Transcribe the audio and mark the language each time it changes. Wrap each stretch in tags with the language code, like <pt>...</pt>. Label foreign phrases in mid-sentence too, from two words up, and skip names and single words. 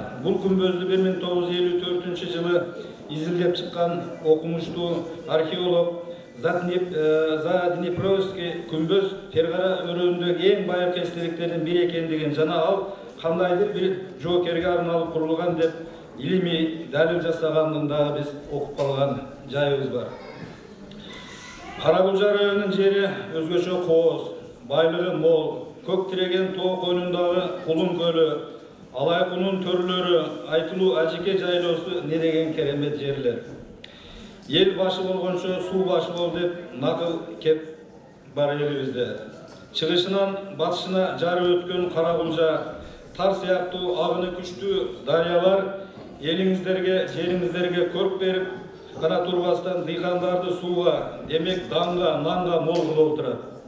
<ky>Бул күмбөздү 1954-жылы изилдеп чыккан окумуштуу археолог Заднепровский күмбөз Фергара өрөөнүндөгү эң байыркы эстеликтердин бири экендигин жана ал кандайдыр бир жоокерге арналып курулган деп илимий далил жасагандын дагы биз окуп калган жайыбыз бар. Каракулжа районунун жери өзгөчө кооз, байлыгы мол, көк тиреген тоо койнундагы Кулун көлү, Алайкунун төрлөрү, айтылуу Ажике жайлоосу не деген керемет жерлер. ел башы болгончо суу башы бол деп накыл кеп бар элибизде. Чыгышынан батышына жарып өткөн Каракулжа, тар сыяктуу агыны күчтүү дарыялар элиңиздерге, жериңиздерге көрк берип гана турбастан дыйкандарды сууга, демек данга, нанга мол кылып отурат.</ky>